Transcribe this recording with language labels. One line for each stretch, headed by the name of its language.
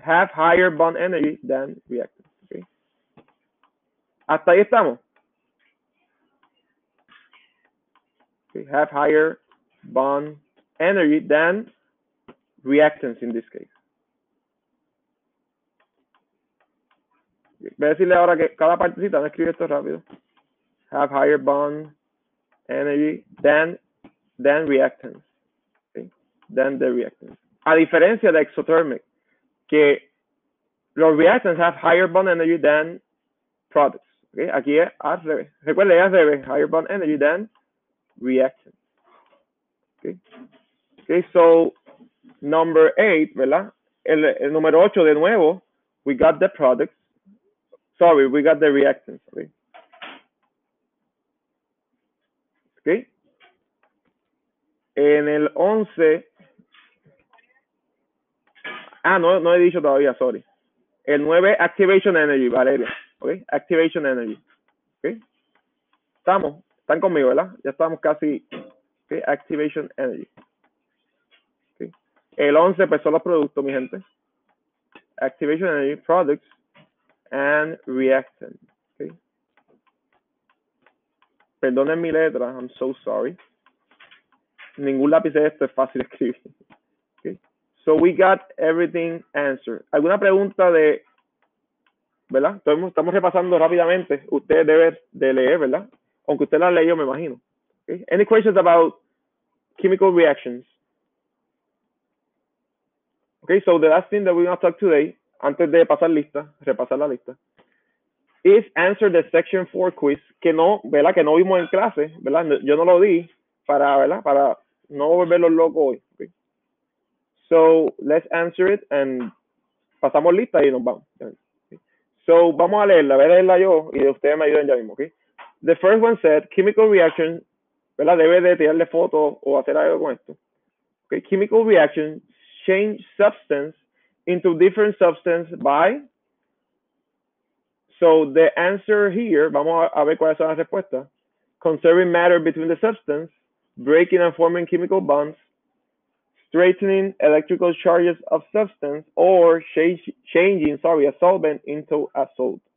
English: Have higher bond energy than reactants, okay?
Spanish: Hasta ahí estamos.
English: Okay, have higher bond energy than reactants in this case.
Spanish: Voy a decirle ahora que cada partecita, no escribe esto rápido.
English: Have higher bond energy than reactants. Okay? Than the reactants.
Spanish: A diferencia de exothermic, que los
English: reactants have higher bond energy than products. Okay?
Spanish: Aquí es al revés. Recuerden, es al revés.
English: Higher bond energy than reactants. Okay? Okay, so number 8,
Spanish: ¿verdad? El número 8 de nuevo,
English: we got the products. Sorry, we got the reactants. Okay. Okay.
Spanish: En el 11, no he dicho todavía, sorry.
English: El 9, activation energy, Valeria. Okay, activation energy. Okay.
Spanish: Están conmigo, ¿verdad? Ya estamos casi. Okay, activation energy. Okay. El 11, pues son los productos, mi gente.
English: Activation energy, products, and reactant. Okay.
Spanish: Perdonen mi letra,
English: I'm so sorry.
Spanish: Ningún lápiz de esto es fácil de escribir. Okay.
English: So we got everything answered.
Spanish: ¿Alguna pregunta de, verdad? Estamos repasando rápidamente. Usted debe de leer, ¿verdad? Aunque usted la leyó, me imagino.
English: Okay. Any questions about chemical reactions? Okay, so the last thing that we're going to talk today,
Spanish: antes de repasar la lista,
English: is answer the section 4 quiz,
Spanish: que no, ¿verdad? Que no vimos en clase, ¿verdad? Yo no lo di ¿verdad? Para no volverlos locos hoy. Okay.
English: So let's answer it and
Spanish: pasamos lista y nos vamos.
English: Okay.
Spanish: So vamos a leerla, voy a leerla yo y ustedes me ayudan ya mismo. Okay.
English: The first one said chemical reaction,
Spanish: ¿verdad? Debe de tirarle fotos o hacer algo con esto.
English: Okay. Chemical reaction change substance into different substance by. So the answer here,
Spanish: vamos a ver cuáles son las respuestas.
English: Conserving matter between the substance, breaking and forming chemical bonds, straightening electrical charges of substance, or changing a solvent into a salt.